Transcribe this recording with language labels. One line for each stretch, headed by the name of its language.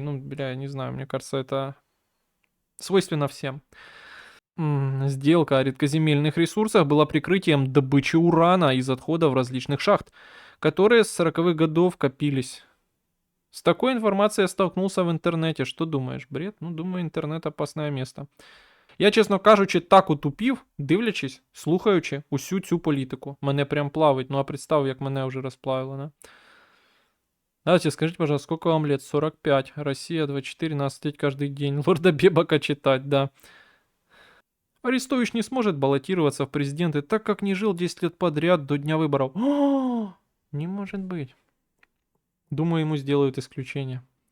Russian: Ну, бля, я не знаю, мне кажется, это свойственно всем. Сделка о редкоземельных ресурсах была прикрытием добычи урана из отходов различных шахт, которые с 40-х годов копились. С такой информацией я столкнулся в интернете. Что думаешь, бред? Ну, думаю, интернет опасное место.
Ukrainian: Я, чесно кажучи, так утупів, дивлячись, слухаючи усю цю політику. Мене прям плавить. Ну, а представ, як мене вже розплавило, да?
Russian: Давайте, скажите, пожалуйста, сколько вам лет? 45. Россия 24, надо сидеть каждый день. Лорда Бебака читать, да. Арестович не сможет баллотироваться в президенты, так как не жил 10 лет подряд до дня выборов. О, не может быть. Думаю, ему сделают исключение.